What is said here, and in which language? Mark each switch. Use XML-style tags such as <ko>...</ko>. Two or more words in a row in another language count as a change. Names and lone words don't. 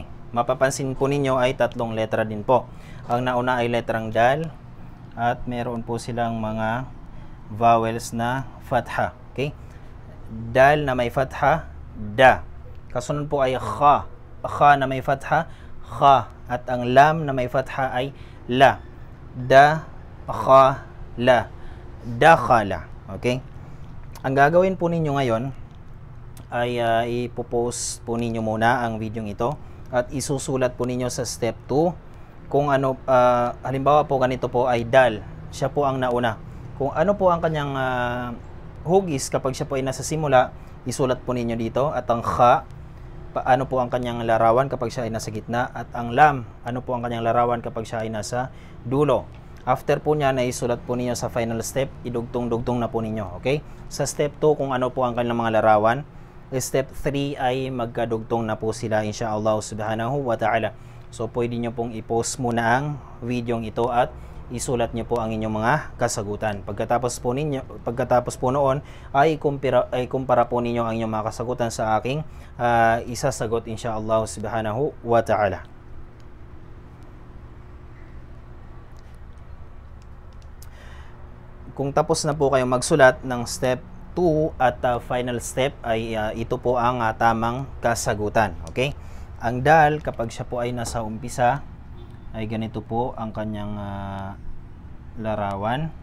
<tl>Mapapansin po ninyo ay 3 letra din po. Ang nauna ay letrang dal at meron po silang mga vowels na fatha. Okay? Dal na may fatha, da. Kasunod po ay kha. Kha na may fatha, kha. At ang lam na may fatha ay la. Da, kha, la. Dakhala. Okay? Ang gagawin po ninyo ngayon ay ipopost po ninyo muna ang video ito at isusulat po ninyo sa step 2 kung ano, halimbawa po ganito po ay dal, siya po ang nauna. Kung ano po ang kanyang hugis kapag siya po ay nasa simula, isulat po ninyo dito. At ang kha, ano po ang kanyang larawan kapag siya ay nasa gitna. At ang lam, ano po ang kanyang larawan kapag siya ay nasa dulo. After po niya, naisulat po ninyo sa</tl> <en>final step,</en> <tl>idugtong-dugtong na po ninyo. Okay? Sa step 2, kung ano po ang kanilang mga larawan. Step 3 ay magkadugtong na po sila</tl> <ar>إن شاء الله سبحانه وتعالى.</ar> <tl>So pwede nyo pong i-post muna ang video ito at isulat niyo po ang inyong mga kasagutan. Pagkatapos po noon ay kumpara po ninyo ang inyong mga kasagutan sa aking isasagot</tl> <ar>إن شاء الله سبحانه وتعالى.</ar> <tl>Kung tapos na po kayong magsulat ng step 2 at</tl> <en>final step</en> <tl>ay ito po ang tamang kasagutan. Okay? Ang dal, kapag siya po ay nasa umpisa, ay ganito po ang kanyang larawan.</tl>